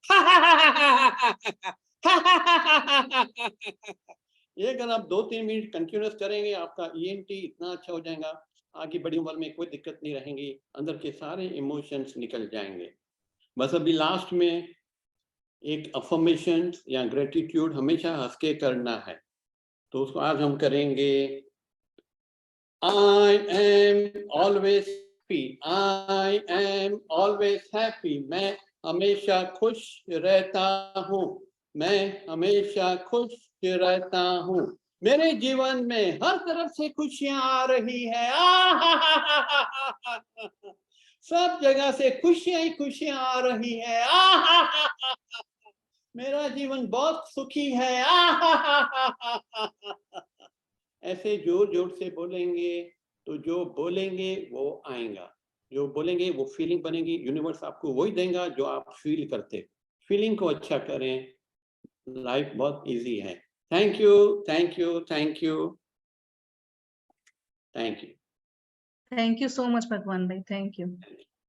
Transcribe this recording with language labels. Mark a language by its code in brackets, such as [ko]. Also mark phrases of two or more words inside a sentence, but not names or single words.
[hi] ये अगर आप 2-3 मिनट कंटिन्यूस करेंगे, आपका ईएनटी इतना अच्छा हो जाएगा, आगे बड़ी उम्र में कोई दिक्कत नहीं रहेंगी, अंदर के सारे इमोशंस निकल जाएंगे। बस अभी लास्ट में एक अफर्मेशन या ग्रेटिट्यूड हमेशा हंस के करना है, तो उसको आज हम करेंगे। [en] I am always happy. I am always happy. [hi] मैं हमेशा खुश रहता हूँ। मैं हमेशा खुश रहता हूँ। मेरे जीवन में हर तरफ से खुशियां आ रही है। सब जगह से खुशियां ही खुशियां आ रही है। मेरा जीवन बहुत सुखी है। ऐसे जोर जोर से बोलेंगे तो जो बोलेंगे वो आएगा, जो बोलेंगे वो फीलिंग बनेगी। यूनिवर्स आपको वही देगा जो आप फील करते। फीलिंग को अच्छा करें, लाइफ बहुत इजी है। [en] Thank you, thank you, thank you, thank you. thank you so much भगवान भाई, thank you.